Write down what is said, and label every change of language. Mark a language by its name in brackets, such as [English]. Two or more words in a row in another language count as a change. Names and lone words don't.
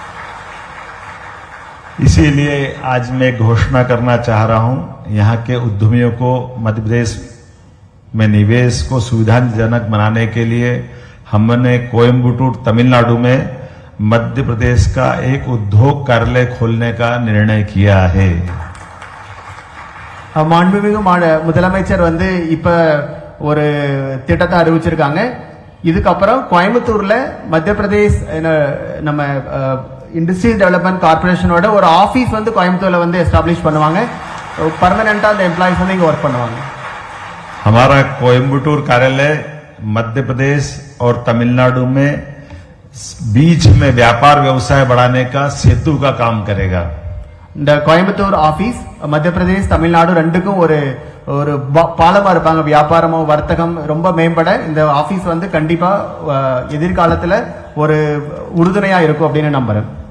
[Hindi] इसीलिए आज मैं घोषणा करना चाह रहा हूं, यहां के उद्यमियों को मध्य प्रदेश में निवेश को सुविधाजनक बनाने के लिए हमने कोयम्बटूर, तमिलनाडु में मध्य प्रदेश का एक उद्योग कार्यालय खोलने का निर्णय किया है. [Tamil] மாண்புமிகு முதலமைச்சர் வந்து இப்ப ஒரு திட்டத்தை அறிவிச்சிருக்காங்க. இதுக்கப்புறம் கோயம்புத்தூர்ல மத்திய பிரதேஷ் நம்ம இண்டஸ்ட்ரியல் டெவலப்மெண்ட் கார்பரேஷனோட ஒரு ஆபீஸ் வந்து கோயம்புத்தூர்ல வந்து எஸ்டாப்ளிஷ் பண்ணுவாங்க. परमानेंट அந்த एम्प्लॉइज வந்து இங்க वर्क பண்ணுவாங்க. [Hindi] हमारा कोयम्बटूर कार्यालय मध्य प्रदेश और तमिलनाडु में बीच में व्यापार व्यवसाय बढ़ाने का सेतु का काम करेगा. [Tamil] இந்த கோயம்புத்தூர் ஆபீஸ் மத்திய பிரதேஷ், தமிழ்நாடு ரெண்டுக்கும் ஒரு ஒரு பாலமா இருப்பாங்க. வியாபாரமும் வர்த்தகம் ரொம்ப மேம்பட இந்த ஆபீஸ் வந்து கண்டிப்பா எதிர்காலத்துல ஒரு உறுதுணையா இருக்கும் அப்படின்னு நம்புறேன்.